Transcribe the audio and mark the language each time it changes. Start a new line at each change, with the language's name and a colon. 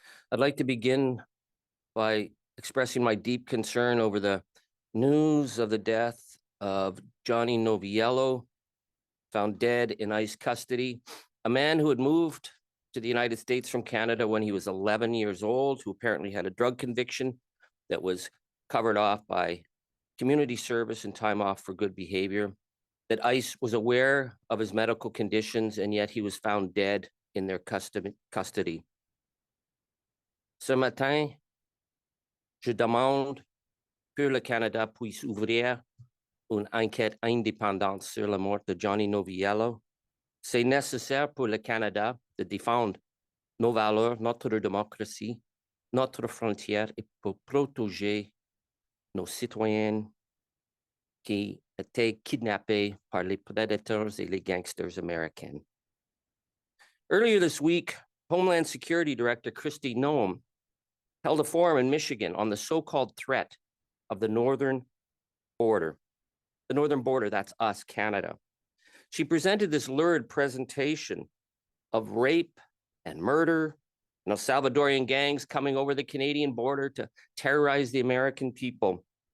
English: I'd like to begin by expressing my deep concern over the news of the death of Johnny Noviello, found dead in ICE custody, a man who had moved to the United States from Canada when he was 11 years old, who apparently had a drug conviction that was covered off by community service and time off for good behavior, that ICE was aware of his medical conditions, and yet he was found dead in their custody.
French: Ce matin, je demande que le Canada puisse ouvrir une enquête indépendante sur la mort de Johnny Noviello. C'est nécessaire pour le Canada de défendre nos valeurs, notre démocratie, notre frontière et pour protéger nos citoyens qui étaient kidnappés par les predators et les gangsters américains.
English: Earlier this week, Homeland Security Director Kristi Noem held a forum in Michigan on the so-called threat of the northern border. The northern border, that's us, Canada. She presented this lurid presentation of rape and murder, Salvadorian gangs coming over the Canadian border to terrorize the American people.